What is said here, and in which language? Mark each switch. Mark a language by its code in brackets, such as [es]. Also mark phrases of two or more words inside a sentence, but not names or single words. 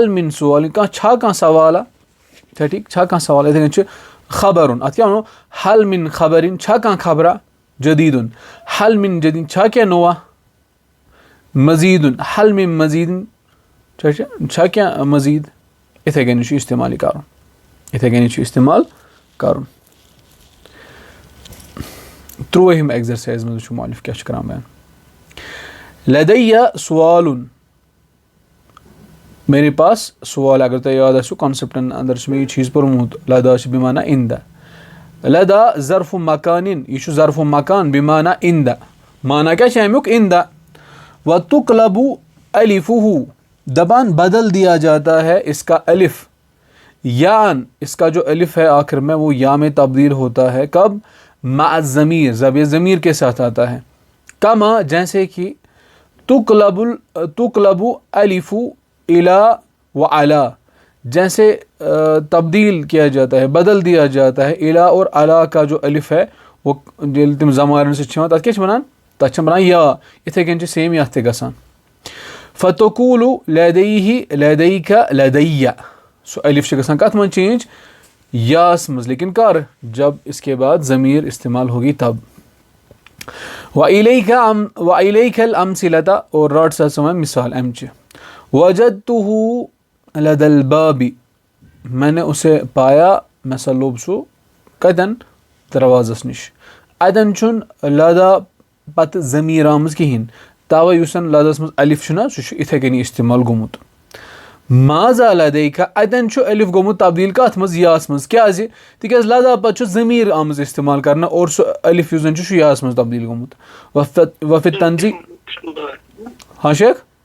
[ar] مِن سوال [ks] کانٛہہ سوالا چھا ٹھیٖک چھا کانٛہہ سوال یِتھٕے کٔنۍ چھُ خبرُن اَتھ کیاہ وَنو [ar] حل مِن خبرِن [ks] چھا کانٛہہ خبرا جدیٖدُن [ar] حل مِن جدیٖد [ks] چھا کینٛہہ نوٚوا مزیٖدُن [ar] حل مِن مزیٖدُن [ks] چھا کینٛہہ مزیٖد یِتھٕے کٔنی چھُ استعمال کرُن ترٛوٗہِم ایٚگزرسایز منٛز وٕچھو مؤلِف کیاہ چھُ کران [ar] بیان لدیہ سوالُن [ur] میرے پاس سوال [ks] اگر تۄہہِ یاد آسِوٕ کانسیپٹن اندر چھُ مےٚ یہِ چیٖز پوٚرمُت لدا [ur] چھُ [ar] بِمانا اِندا [ur] لدا ظرفُ مکانِن [ks] یہِ چھُ [ar] ظرفُ مکان بِمانا اِندا [ks] مانا کیاہ چھُ امیُک [ar] اِندا و تُقلبُ الفُہُ [ks] دپان [ur] بدل دیا جاتا ہے اس کا الف یا اس کا جو الف ہے آخر میں وہ یا میں تبدیل ہوتا ہے کب [ar] مع الضمیر [ur] ضمیر کے ساتھ آتا ہے کما جیسے کہ [ar] تقلب الف الا و علا [ur] جیسے تبدیل کیا جاتا ہے بدل دیا جاتا ہے الا اور علا کا جو الف ہے وہ [ks] ییٚلہِ تِم زمارن سۭتۍ چھِ یِوان تَتھ کیاہ چھِ وَنان تَتھ چھِ وَنان یا یِتھٕے کٔنۍ چھِ سیم یَتھ تہِ گژھان [ar] فتقوٗلُ لدیہ لدیکا لدیہ [ks] سُہ الف چھُ گژھان کَتھ منٛز چینج یاس منٛز [ur] لیکن کر جب اس کے بعد ضمیر استعمال ہوگی تب [ar] وَإِلَيْكَ الْأَمْثِلَةَ [ks] اور رٹ سا ژٕ وۄنۍ مثال امچہِ [ar] وَجَدتُهُ لَدَى الْبَابِ [ur] میں نے اسے پایا [ks] مےٚ سا لوٚب سُہ کتٮ۪ن دروازس نِش اتٮ۪ن چھُنہٕ لدا پتہٕ ضمیٖر آمٕژ کِہینۍ توے یُس زن لدس منٛز الف چھُنہ سُہ چھُ یِتھٕے کٔنی استعمال گوٚمُت [ar] مازا لدیکا [ks] اتٮ۪ن چھُ الف گوٚمُت تبدیٖل کتھ منٛز یاس منٛز کیازِ تِکیازِ لدا پتہٕ چھُ ضمیٖر آمٕژ استعمال کرنہٕ اور سُہ الف یُس زن چھُ سُہ چھُ یاس منٛز تبدیٖل گوٚمُت [ar] وفی تنزیل [ks] ہاں شیخ